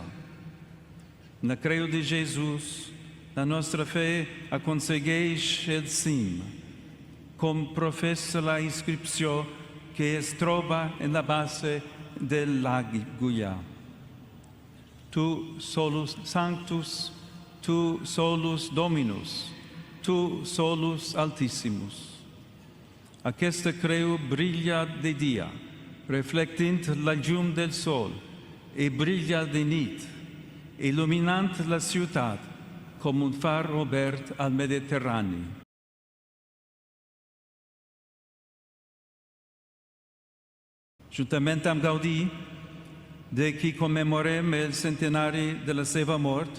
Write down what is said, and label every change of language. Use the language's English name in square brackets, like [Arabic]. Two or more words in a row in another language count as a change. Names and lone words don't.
[Catalan] En la creu de Jesús, la nostra fe aconsegueix el cim, com professa la inscripció que es troba en la base de l'agulla. [Latin] Tu solus sanctus, tu solus Dominus, tu solus Altissimus. [Catalan] Aquesta creu brilla de dia, reflectint la llum del sol, i brilla de nit, il·luminant la ciutat com un far obert al Mediterrani. Juntament amb Gaudí, de qui commemorem el centenari de la seva mort,